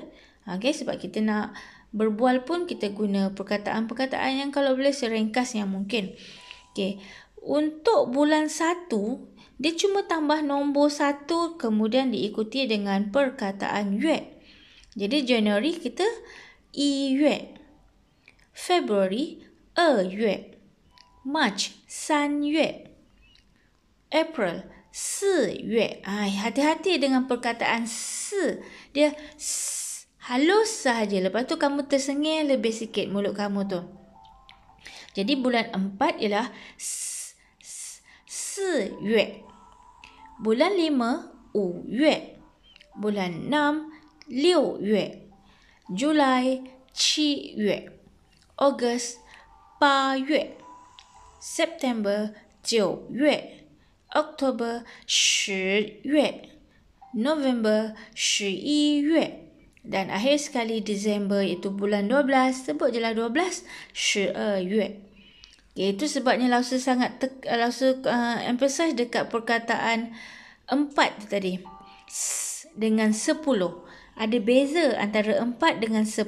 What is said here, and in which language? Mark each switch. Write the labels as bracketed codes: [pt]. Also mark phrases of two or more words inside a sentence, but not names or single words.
[ms] Okey, sebab kita nak berbual pun kita guna perkataan-perkataan yang kalau boleh seringkas yang mungkin. Okey, untuk bulan 1, dia cuma tambah nombor 1 kemudian diikuti dengan perkataan yue. Jadi Januari kita 1 月, February 2月, March 3月, April 4月. Hati-hati dengan perkataan 4. Dia halus sahaja. Lepas tu kamu tersengih lebih sikit mulut kamu tu. Jadi bulan 4 ialah 4 月. Bulan 5, 5月. Bulan 6, 6月. Julai, 7月. August, 8月. September, 9月. October, 10月. November, 11月. Dan akhir sekali Disember iaitu bulan 12. Sebut je lah 12, 12月. Itu sebabnya Lausa sangat emphasize dekat perkataan 4 tadi. Dengan 10. Ada beza antara 4 dengan 10.